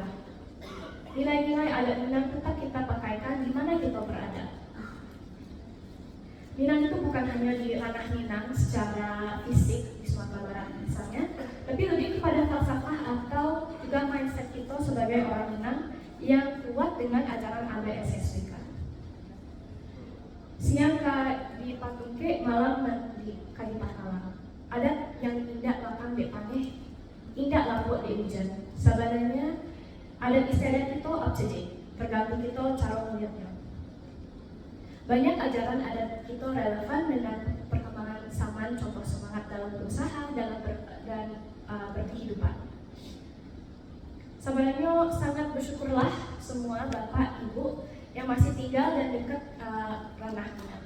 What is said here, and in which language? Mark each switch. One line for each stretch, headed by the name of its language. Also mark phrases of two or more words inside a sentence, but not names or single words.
Indonesian: Nilai-nilai adat Minang tetap kita pakaikan di mana kita berada. Minang itu bukan hanya di ranah Minang secara fisik di Sumatera Barat misalnya, tapi lebih kepada falsafah atau juga mindset kita sebagai orang Minang yang kuat dengan ajaran ABSSWK.
Minangkabau: Siang di Patungke, malam di Kalipakalang. Adat yang indah lapang di paneh, indah lapuk di hujan.
Indonesian: Sebenarnya adat istiadat itu up-to-date, tergantung kita cara melihatnya. Banyak ajaran adat kita relevan dengan perkembangan zaman, contoh semangat dalam berusaha dan berkehidupan. Sebenarnya sangat bersyukurlah semua bapak ibu yang masih tinggal dan dekat ranah Minang.